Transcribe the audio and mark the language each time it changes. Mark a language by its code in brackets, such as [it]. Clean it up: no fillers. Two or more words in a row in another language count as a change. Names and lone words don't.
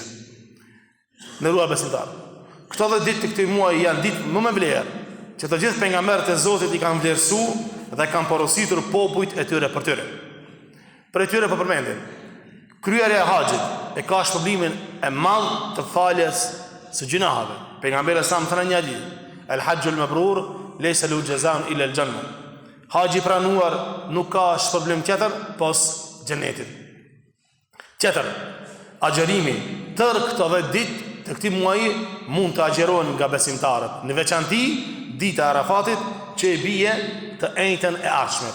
[sq] Nderuar besimtar, këto 10 ditë të këtij muaji janë ditë më me vlerë, që të gjithë pejgamberët e Zotit i kanë vlerësuar dhe kanë porositur popujt e tyre për tyre. Për tyre po përmendin: kryerja e haxhit e ka shpërblimin e madh të faljes së gjunaheve. Pejgamberi sa më thënë një hadith: [ar] "الحج المبرور ليس له جزاء إلا الجنة." [sq] Haxhi pranuar nuk ka shpërblim tjetër pos xhenetit. Tjetër, agjerimi tër këto 10 ditë të këtij muaji mund të agjerohen nga besimtarët, në veçanti dita e Arafatit që i bie të njëjtën e ardhshme.